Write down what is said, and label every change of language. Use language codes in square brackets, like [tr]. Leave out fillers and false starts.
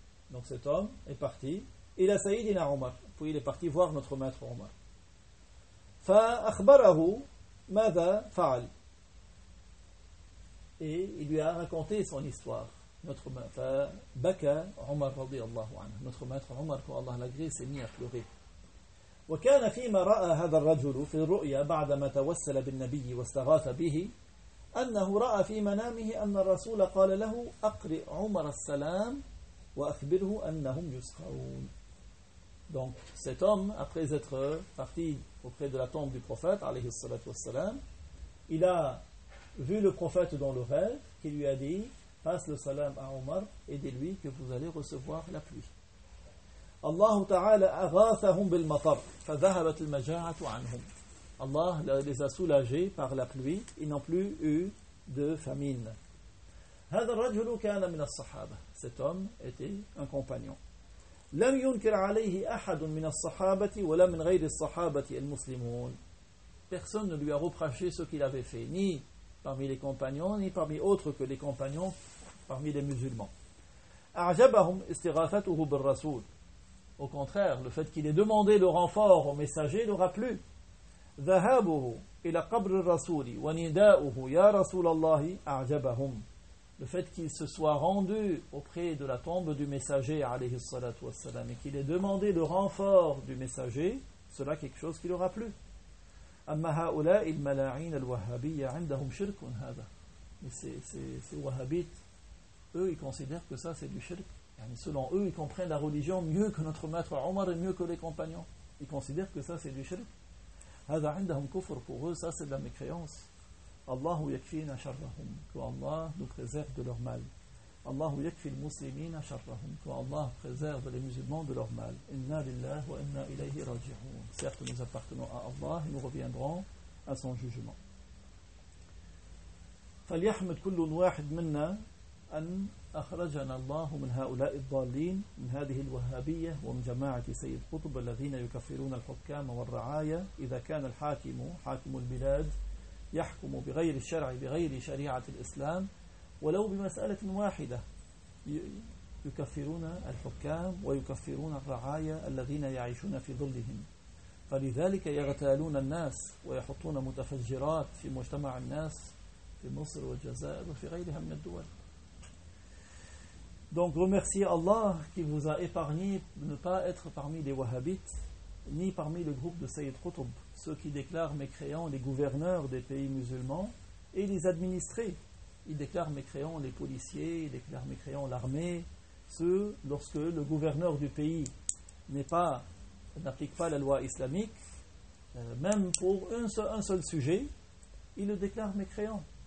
[fr] Donc cet homme est parti. Il a saïd in Aroma. Puis il est parti voir notre maître Omar. [ar] Fa akhbarahu mada fa'al. [fr] Et il lui a raconté son histoire. Notre maître [ar] baka [fr] Omar [ar] radiyallahu anhu. [fr] Notre maître Omar, que Allah l'agré, s'est mis à pleurer. [ar] وكان فيما رأى هذا الرجل في الرؤيا بعدما توسل بالنبي واستغاث به أنه رأى في منامه أن الرسول قال له أقرئ عمر السلام وأخبره أنهم يسقون. [fr] Donc cet homme, après être parti auprès de la tombe du prophète [ar] عليه الصلاة والسلام, [fr] il a vu le prophète dans le rêve qui lui a dit: passe le salam à Omar et dis-lui que vous allez recevoir la pluie. [ar] الله تعالى أغاثهم بالمطر فذهبت المجاعة عنهم. [fr] الله les a soulagés par la pluie, ils n'ont plus eu de famine. [ar] هذا الرجل كان من الصحابة. [fr] Cet homme était un compagnon. [ar] لم ينكر عليه أحد من الصحابة ولا من غير الصحابة المسلمون. [fr] Personne ne lui a reproché ce qu'il avait fait, ni parmi les compagnons, ni parmi autres que les compagnons, parmi les musulmans. [ar] أعجبهم استغاثته بالرسول. [fr] Au contraire, le fait qu'il ait demandé le renfort au messager n'aura plu. [ar] ذهابه إلى قبر الرسول ونداؤه يا رسول الله أعجبهم. [fr] Le fait qu'il se soit rendu auprès de la tombe du messager [ar] عليه الصلاة والسلام [fr] et qu'il ait demandé le renfort du messager, cela quelque chose qui leur a plu. [ar] أما هؤلاء الملاعين الوهابية عندهم شرك هذا. [fr] Mais ces wahhabites, eux, ils considèrent que ça c'est du shirk. Selon eux, ils comprennent la religion mieux que notre maître Omar et mieux que les compagnons. Ils considèrent que ça, c'est du shirk. [ar] هذا عندهم كفر. [fr] Pour eux, ça, c'est de la mécréance. [ar] Allahu yakfina sharrahum. [fr] Que Allah nous préserve de leur mal. [ar] Allahu yakfil muslimina sharrahum. [fr] Que Allah préserve les musulmans de leur mal. [ar] Inna lillahi wa inna ilayhi raji'un. [fr] Certes, nous appartenons à Allah et nous reviendrons à son jugement. [ar] فليحمد كل واحد منا أن أخرجنا الله من هؤلاء الضالين من هذه الوهابية ومن جماعة سيد قطب الذين يكفرون الحكام والرعاية إذا كان الحاكم حاكم البلاد يحكم بغير الشرع بغير شريعة الإسلام ولو بمسألة واحدة يكفرون الحكام ويكفرون الرعاية الذين يعيشون في ظلهم فلذلك يغتالون الناس ويحطون متفجرات في مجتمع الناس في مصر والجزائر وفي غيرها من الدول. [fr] Donc remerciez Allah qui vous a épargné de ne pas être parmi les wahhabites, ni parmi le groupe de Sayyid Qutb, ceux qui déclarent mécréants les gouverneurs des pays musulmans et les administrés. Ils déclarent mécréants les policiers, ils déclarent mécréants l'armée, ceux lorsque le gouverneur du pays n'applique pas la loi islamique, même pour un seul sujet, ils le déclarent mécréant.